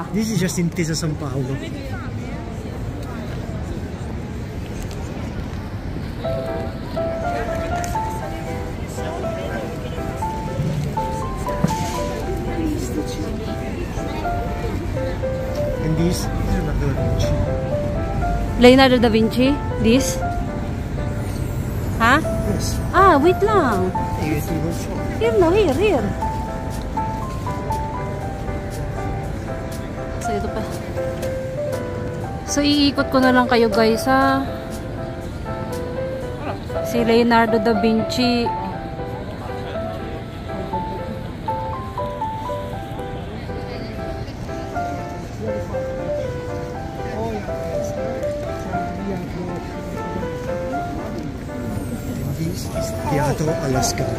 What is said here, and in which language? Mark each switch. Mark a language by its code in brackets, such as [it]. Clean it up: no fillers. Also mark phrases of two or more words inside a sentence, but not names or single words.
[en] This is just in Intesa San Paolo. And this is Leonardo da Vinci. Leonardo da Vinci? This? Ha? Yes. [tl] Ah, wait lang. [en] Here it will show. Here no, here. So, [tl] ito pa. So, iikot ko na lang kayo guys, ha? Si Leonardo da Vinci. [en] This is Teatro alla Scala.